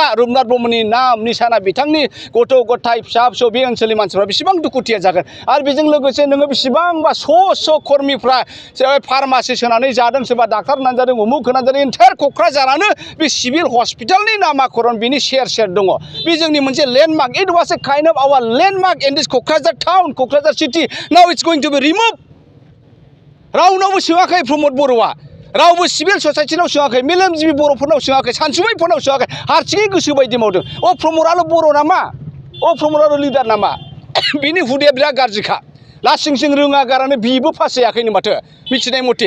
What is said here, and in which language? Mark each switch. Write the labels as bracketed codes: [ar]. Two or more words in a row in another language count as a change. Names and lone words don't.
[brx] रुपनाथ ब्रह्मनि नाम निशाना बिथांनि गथ' गथाय फिसा फिसौ बे ओनसोलनि मानसिफ्रा बेसेबां दुखुथिया जागोन। आरो बेजों लोगोसे नोङो बेसेबांबा स' कर्मिफ्रा फार्मासिस्ट होनानै जादों, सोरबा डाक्टार होनानै जादों, उमुक होनानै जादों। एन्टायार क'क्राझारानो बे [en] civil hospitalनि [brx] नामाकरण बिनि सेर दङ। बे जोंनि मोनसे लेन्डमार्क। [en] It was a kind of our landmark in this Kokrajhar town, Kokrajhar city. Now it's going to be remove. [brx] रावनावबो सोङाखै प्रमद बर'आ, रावबो [en] civil societyनाव [brx] सोङाखै, मेलेमजिबि बर'फोरनाव सोङाखै, सानसुमैफोरनाव सोङाखै, हारसिङै गोसो बायदि मावदों। प्रमदआल' बर' नामा? प्रमदआल' लिडार नामा? बिनि हुदाया बिराद गाज्रिखा। लासिंसिं रोङा गारानो बिबो पास जायाखैनो माथो मिथिनाय मथे।